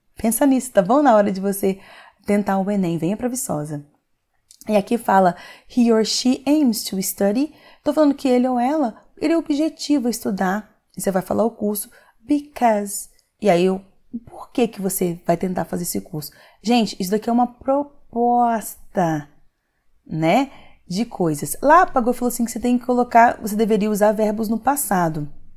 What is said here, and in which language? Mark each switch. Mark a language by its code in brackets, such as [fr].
[pt] Pensa nisso, tá bom? Na hora de você tentar o Enem, venha para Viçosa. E aqui fala [en] he or she aims to study. [pt] Tô falando que ele ou ela, ele é objetivo a estudar. E você vai falar o curso because. E aí, por que você vai tentar fazer esse curso? Gente, isso daqui é uma proposta, né? De coisas. Lá, Pagou falou assim que você tem que colocar, você deveria usar verbos no passado.